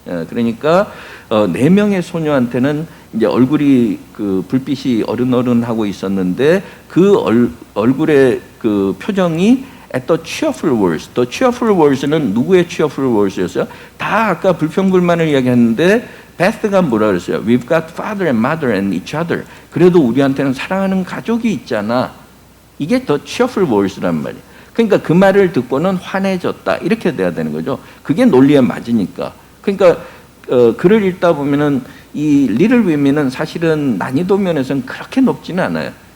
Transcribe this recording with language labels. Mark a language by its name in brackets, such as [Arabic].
[Korean] 그러니까 네 명의 소녀한테는 이제 얼굴이 불빛이 어른어른하고 있었는데 그 얼굴의 표정이 [English] at the cheerful words. The cheerful words [Korean] 는 누구의 [English] cheerful words [Korean] 였어요? 다 아까 불평불만을 이야기했는데 베스가 뭐라 그랬어요? [English] We've got father and mother and each other. [Korean] 그래도 우리한테는 사랑하는 가족이 있잖아. 이게 더 [English] cheerful voice [Korean] 란 말이에요. 그러니까 그 말을 듣고는 환해졌다. 이렇게 돼야 되는 거죠. 그게 논리에 맞으니까. 그러니까 글을 읽다 보면은 이 리틀 위미는 사실은 난이도 면에서는 그렇게 높지는 않아요.